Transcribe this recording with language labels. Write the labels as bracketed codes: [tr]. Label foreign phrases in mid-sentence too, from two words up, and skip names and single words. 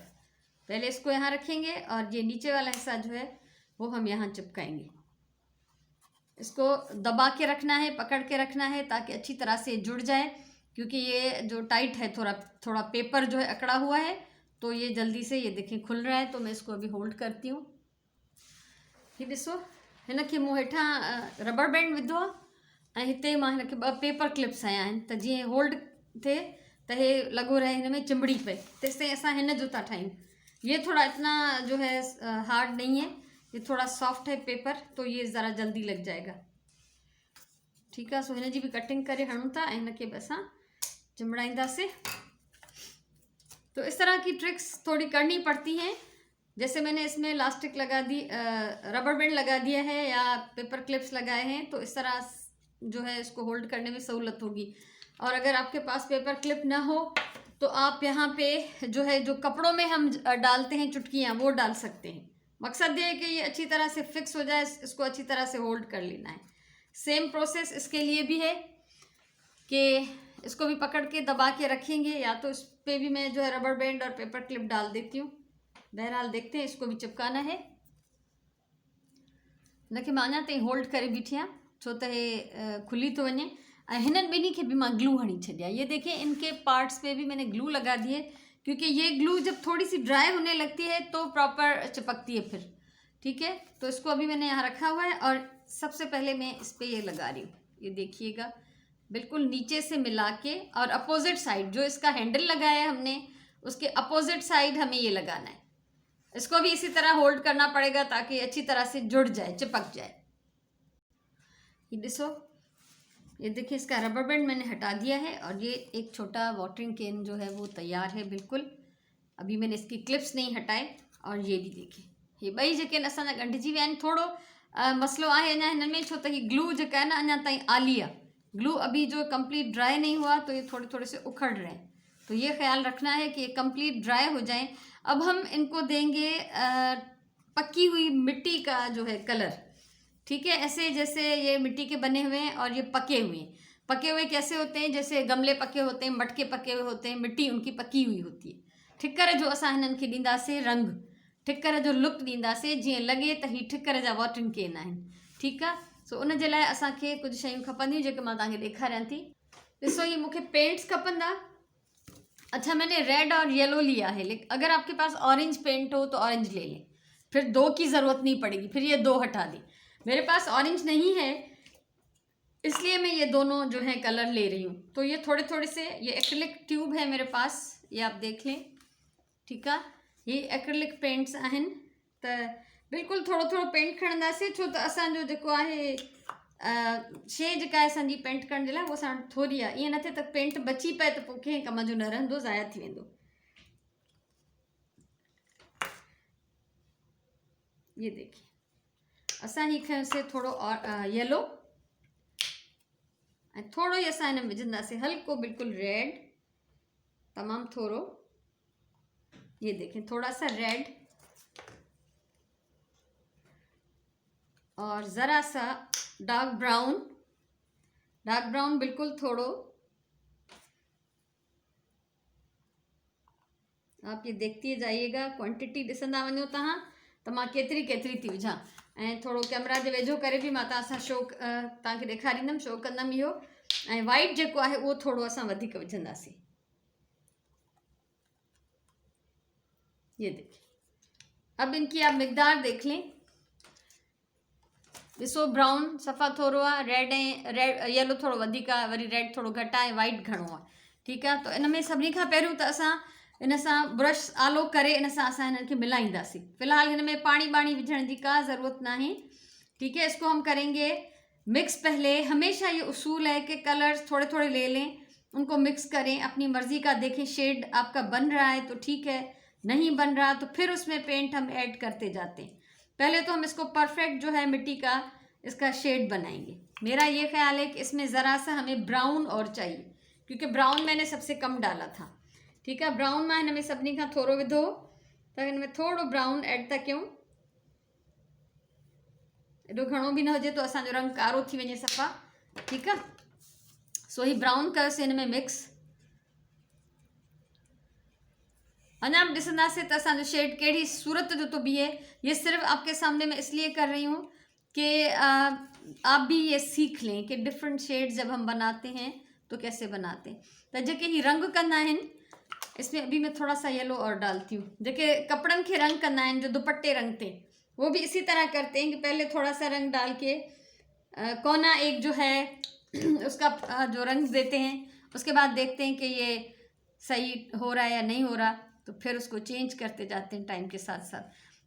[hi] पहले इसको यहाँ रखेंगे और ये नीचे वाला हिस्सा जो है वो हम यहाँ चिपकाएंगे। इसको दबा के रखना है, पकड़ के रखना है, ताकि अच्छी तरह से जुड़ जाए, क्योंकि ये जो टाइट है थोड़ा पेपर जो है अकड़ा हुआ है, तो ये जल्दी से ये देखें खुल रहा है। तो मैं इसको अभी होल्ड करती हूँ। [sd] ये ॾिसो, हिनखे मूं हेठां रबर बैंड विधो आहे, ऐं हिते मां हिनखे 2 पेपर क्लिप्स हया आहिनि, त जीअं होल्ड थिए त हे लॻो रहे हिन में चिंबड़ी पए, तेसिताईं असां हिन जो था ठाहियूं। [hi] ये थोड़ा इतना जो है हार्ड नहीं है, ये थोड़ा सॉफ्ट है पेपर, तो ये ज़रा जल्दी लग जाएगा। ठीक है, [sd] सो हिन जी भी कटिंग करे हणूं था, ऐं हिनखे बि असां चिंबड़ाईंदासीं। [hi] तो इस तरह की ट्रिक्स थोड़ी करनी पड़ती हैं। जैसे मैंने इसमें इलास्टिक लगा दी, रबर बैंड लगा दिया है या पेपर क्लिप्स लगाए हैं, तो इस तरह जो है इसको होल्ड करने में सहूलत होगी। और अगर आपके पास पेपर क्लिप ना हो तो आप यहाँ पे जो कपड़ों में हम डालते हैं चुटकियाँ, वो डाल सकते हैं। मकसद ये है कि ये अच्छी तरह से फिक्स हो जाए, इसको अच्छी तरह से होल्ड कर लेना है। सेम प्रोसेस इसके लिए भी है कि इसको भी पकड़ के दबा के रखेंगे, या तो इस पर भी मैं जो है रबर बैंड और पेपर क्लिप डाल देती हूँ। बहरहाल देखते हैं, इसको भी चिपकाना है। [sd] इनखे मां अञा ताईं होल्ड करे बीठी आहियां, छो त हे खुली तो वञे। हिननि ॿिन्ही खे भी मां ग्लू हणी छॾिया। [hi] ये देखिए, इनके पार्ट्स पे भी मैंने ग्लू लगा दी है, क्योंकि ये ग्लू जब थोड़ी सी ड्राई होने लगती है तो प्रॉपर चिपकती है फिर। ठीक है, तो इसको अभी मैंने यहाँ रखा हुआ है, और सबसे पहले मैं इस पर ये लगा रही हूँ। ये देखिएगा, बिल्कुल नीचे से मिला के, और अपोजिट साइड जो इसका हैंडल लगाया है हमने, उसके अपोजिट साइड हमें ये लगाना है। इसको भी इसी तरह होल्ड करना पड़ेगा ताकि अच्छी तरह से जुड़ जाए, चिपक जाए। [sd] ये ॾिसो, [hi] ये देखिए, इसका रबर बैंड मैंने हटा दिया है, और ये एक छोटा वाटरिंग कैन जो है वो तैयार है बिल्कुल। अभी मैंने इसकी क्लिप्स नहीं हटाए, और ये भी देखिए, [sd] ये ॿई जेके आहिनि असांजा ॻंढिजी विया आहिनि। थोड़ो मसलो आहे अञा हिन में, छो त ही ग्लू जेका है ना अञा ताईं आली आहे। [hi] ग्लू अभी जो कंप्लीट ड्राई नहीं हुआ, तो ये थोड़े थोड़े से उखड़ रहे हैं। तो ये ख्याल रखना है कि ये कंप्लीट ड्राई हो जाएं। अब हम इनको देंगे पकी हुई मिट्टी का जो है कलर। ठीक है, ऐसे जैसे ये मिट्टी के बने हुए हैं और ये पके हुए हैं। पके हुए कैसे होते हैं? जैसे गमले पके होते हैं, मटके पके हुए होते हैं, मिट्टी उनकी पकी हुई होती है। [sd] ठिकर जो असां हिननि खे ॾींदासीं रंग, ठिकर जो लुक ॾींदासीं, जीअं लॻे त ही ठिकर जा वाटरिंग कैन आहिनि। ठीकु आहे, सो उन जे लाइ असांखे कुझु शयूं खपंदियूं, जेके मां तव्हांखे ॾेखारियां थी। ॾिसो, ये मूंखे पेंट्स खपंदा। [hi] अच्छा, मैंने रेड और येलो लिया है, लेकिन अगर आपके पास ऑरेंज पेंट हो तो ऑरेंज ले लें, फिर 2 की ज़रूरत नहीं पड़ेगी, फिर ये 2 हटा दी। मेरे पास ऑरेंज नहीं है, इसलिए मैं ये दोनों जो है कलर ले रही हूँ। तो ये थोड़े थोड़े से, ये एक्रिलिक ट्यूब है मेरे पास, ये आप देख लें। ठीक है, [sd] ये एक्रिलिक पेंट्स आहिनि, त बिल्कुलु थोड़ो थोड़ो पेंट खणंदासीं, छो त असांजो जेको आहे शइ जेका आहे असांजी पेंट करण जे लाइ, उहा असां थोरी आहे। ईअं न थिए त पेंट बची पए त पोइ कंहिं कम जो न रहंदो, ज़ाया थी वेंदो। [hi] ये देखिए, [sd] असां ही खयोंसीं थोड़ो येलो, ऐं थोड़ो ई असां हिन में विझंदासीं हल्को बिल्कुलु रेड, तमाम थोरो, [hi] ये देखें थोड़ा सा रेड और ज़रा सा डार्क ब्राउन बिल्कुल थोड़ो। आप ये देखती जाइएगा, [sd] क्वांटिटी ॾिसंदा वञो तव्हां त मां केतिरी थी विझां, ऐं थोरो कैमरा जे वेझो करे बि मां तव्हां सां शो तव्हांखे ॾेखारींदमि, शो कंदमि इहो। ऐं वाइट जेको आहे उहो थोरो असां वधीक विझंदासीं। [hi] ये देखिए, अब इनकी आप मिकदार देख लें। [sd] ॾिसो ब्राउन सफ़ा थोरो आहे, रेड येलो थोरो वधीक आहे, वरी रेड थोरो घटि आहे, वाइट घणो आहे। ठीकु आहे, त इन में सभिनी खां पहिरियों त असां इन सां ब्रश आलो करे इन सां असां हिननि खे मिलाईंदासीं। फ़िलहाल हिन में पाणी विझण जी का ज़रूरत नहीं। [hi] ठीक है, इसको हम करेंगे मिक्स। पहले हमेशा ये उसूल है कि कलर्स थोड़े थोड़े ले लें, उनको मिक्स करें, अपनी मर्ज़ी का देखें शेड आपका बन रहा है तो ठीक है, नहीं बन रहा तो फिर उसमें पेंट हम ऐड करते जाते हैं। पहले तो हम इसको परफेक्ट जो है मिट्टी का इसका शेड बनाएंगे। मेरा ये ख्याल है कि इसमें ज़रा सा हमें ब्राउन और चाहिए, क्योंकि ब्राउन मैंने सबसे कम डाला था। ठीक है, [sd] ब्राउन मां हिन में सभिनी खां थोरो विधो, त हिन में थोरो ब्राउन ऐड था कयूं। एॾो घणो बि न हुजे तो असांजो रंग कारो थी वञे सफ़ा। ठीकु आहे, सो ही ब्राउन कयोसीं हिन में मिक्स। अञा भी ॾिसंदासीं त असांजो शेड कहिड़ी सूरत जो तो बीहे। [hi] ये सिर्फ आपके सामने मैं इसलिए कर रही हूँ कि आप भी ये सीख लें कि डिफरेंट शेड जब हम बनाते हैं तो कैसे बनाते हैं। [sd] तो जेके ही रंग कंदा आहिनि, [hi] इसमें अभी मैं थोड़ा सा येलो और डालती हूँ। [sd] जेके कपड़न के रंग कंदा आहिनि, [hi] जो दुपट्टे रंगते, वो भी इसी तरह करते हैं कि पहले थोड़ा सा रंग डाल के कोना एक जो है उसका जो रंग देते हैं, उसके बाद देखते हैं कि ये सही हो रहा है या नहीं हो रहा, तो फिर उसको चेंज करते जाते हैं टाइम के साथ साथ।